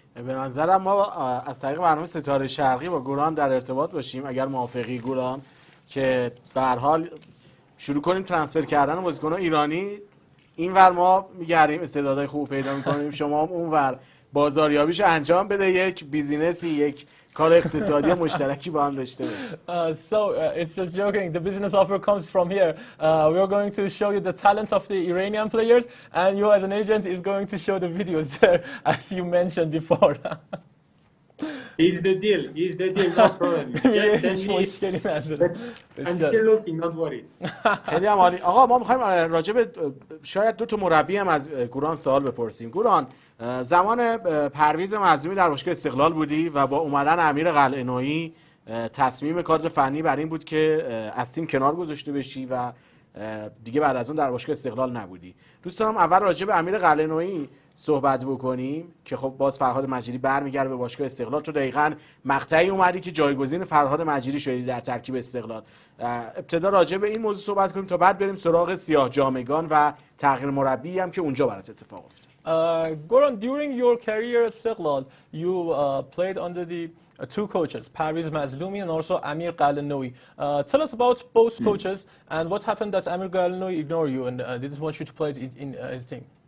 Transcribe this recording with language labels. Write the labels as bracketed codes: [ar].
[fa] به نظرم ما از طریق برنامه ستاره شرقی با گوران در ارتباط باشیم، اگر موافقی گوران، که به هر حال شروع کنیم ترانسفر کردن بازیکن‌های ایرانی. اینور ما می‌گردیم استعدادهای خوب پیدا می‌کنیم، شما هم اونور بازاریابیش انجام بده، یک بیزینسی، یک کار اقتصادی مشترکی با هم داشته باشیم. [en] So it's just joking. The business offer comes from here. We are going to show you the talent of the Iranian players, and you as an agent is going to show the videos there, as you mentioned before. Is the deal. No problem. [fa] هیچ مشکلی نداره. [en] I'm still looking, not worry. [fa] خیلی هم عالی. آقا ما می‌خوایم راجع به شاید دو تا مربی هم از گوران سوال بپرسیم. گوران، زمان پرویز معظومی در باشگاه استقلال بودی و با اومدن امیر قلعه‌نویی تصمیم کادر فنی بر این بود که از تیم کنار گذاشته بشی و دیگه بعد از اون در باشگاه استقلال نبودی. دوست دارم اول راجع به امیر قلعه‌نویی صحبت بکنیم که خب باز فرهاد مجیدی برمیگرده به باشگاه استقلال. تو دقیقاً مقطعی اومدی که جایگزین فرهاد مجیدی شدی در ترکیب استقلال. ابتدا راجع به این موضوع صحبت کنیم تا بعد بریم سراغ سیاه جامگان و تغییر مربی هم که اونجا برات اتفاق افتاد. [en] Goran, during your career at Istiqlal, you played under the two coaches, Parviz Mazlumi and also Amir Qalanoui. Tell us about both coaches and what happened that Amir Qalanoui ignored you and didn't want you to play in his team.